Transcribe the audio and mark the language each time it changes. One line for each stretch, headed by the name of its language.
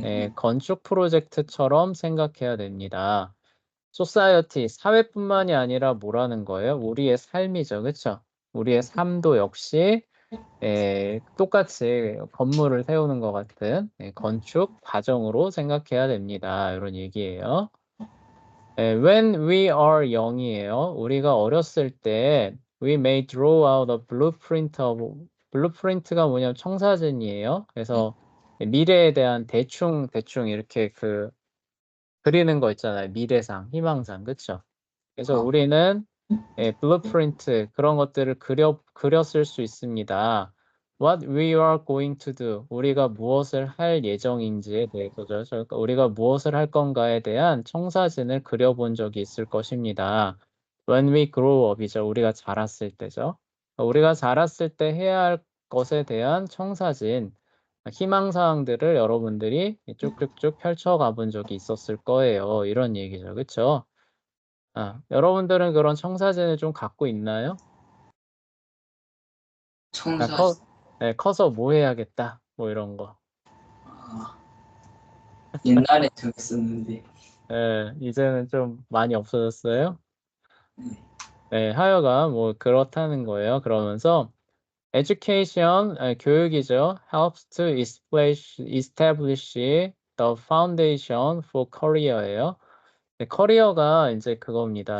Korean: 네, 건축 프로젝트처럼 생각해야 됩니다. 소사이어티, 사회뿐만이 아니라 뭐라는 거예요? 우리의 삶이죠. 그쵸? 우리의 삶도 역시 똑같이 건물을 세우는 것 같은 건축 과정으로 생각해야 됩니다. 이런 얘기예요.
English: When we are young이에요.
Korean: 우리가 어렸을 때
English: we may draw out a blueprint of blueprint가
Korean: 뭐냐면 청사진이에요. 그래서 미래에 대한 대충 이렇게 그리는 거 있잖아요. 미래상, 희망상, 그쵸? 그래서 아, 우리는 blueprint 그런 것들을 그렸을 수 있습니다.
English: What we are going to do,
Korean: 우리가 무엇을 할 예정인지에 대해서죠. 그러니까 우리가 무엇을 할 건가에 대한 청사진을 그려본 적이 있을 것입니다.
English: When we grow up이죠.
Korean: 우리가 자랐을 때죠. 우리가 자랐을 때 해야 할 것에 대한 청사진, 희망사항들을 여러분들이 쭉쭉쭉 펼쳐가 본 적이 있었을 거예요. 이런 얘기죠. 그쵸? 여러분들은 그런 청사진을 좀 갖고 있나요? 아, 청사, 네, 커서 뭐 해야겠다. 뭐 이런 거. 아, 옛날에 들었었는데, 이제는 좀 많이 없어졌어요. 네. 네, 하여간 뭐 그렇다는 거예요. 그러면서 education, 교육이죠.
English: helps to establish the foundation for career예요.
Korean: 네, 커리어가 이제 그겁니다.